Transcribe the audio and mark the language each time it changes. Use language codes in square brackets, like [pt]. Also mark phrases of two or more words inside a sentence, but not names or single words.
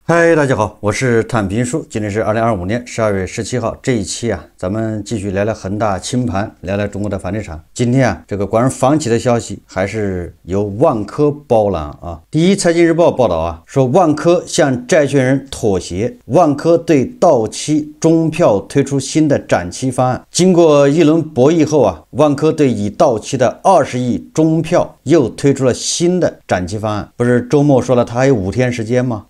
[zh] 嗨，大家好，我是坦平叔。今天是2025年12月17号，这一期咱们继续聊聊恒大清盘，聊聊中国的房地產。今天這個關於房企的消息還是由萬科包攬啊。第一財經日報報道說萬科向債權人妥協，萬科對到期中票推出新的展期方案。經過一輪博弈後萬科對已到期的20億中票又推出了新的展期方案。不是周末說了他還有5天時間嗎？